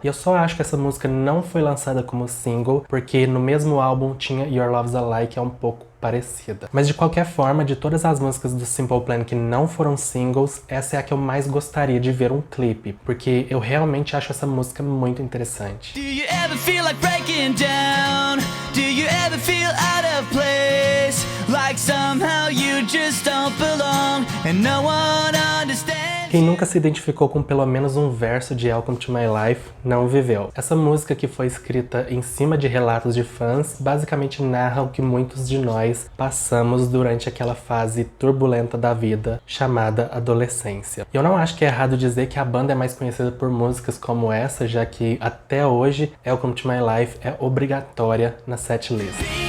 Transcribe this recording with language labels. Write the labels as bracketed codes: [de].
[pt] E eu só acho que essa música não foi lançada como single, porque no mesmo álbum tinha Your Love's a Lie, que é um pouco parecida. Mas de qualquer forma, de todas as músicas do Simple Plan que não foram singles, essa é a que eu mais gostaria de ver um clipe, porque eu realmente acho essa música muito interessante. [en] Do you ever feel like breaking down? Do you ever feel out of place? Like somehow you just don't belong and no one understands. [pt] Quem nunca se identificou com pelo menos um verso de Welcome to My Life não viveu. Essa música, que foi escrita em cima de relatos de fãs, basicamente narra o que muitos de nós passamos durante aquela fase turbulenta da vida chamada adolescência. E eu não acho que é errado dizer que a banda é mais conhecida por músicas como essa, já que até hoje Welcome to My Life é obrigatória na setlist.